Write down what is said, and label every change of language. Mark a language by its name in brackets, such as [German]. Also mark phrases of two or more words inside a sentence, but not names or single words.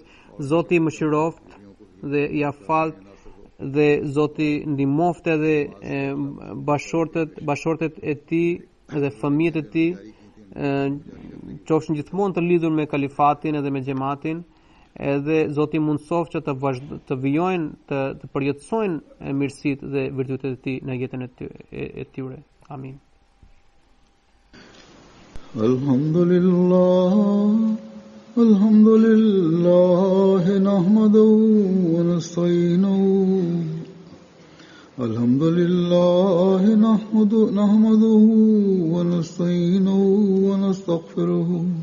[Albanian] Zoti I mëshiroft dhe ja falt, dhe Zoti ndihmoft edhe bashortet e tij dhe fëmijët e tij qofshin gjithmonë të lidhur me kalifatin edhe me xhamatin, edhe Zoti mundsoft që të vijojnë të përjetësojnë mirësitë dhe virtytet e tij në jetën e tyre. Amin. [Arabic] الحمد لله نحمده ونستعينه الحمد لله نحمده ونستعينه ونستغفره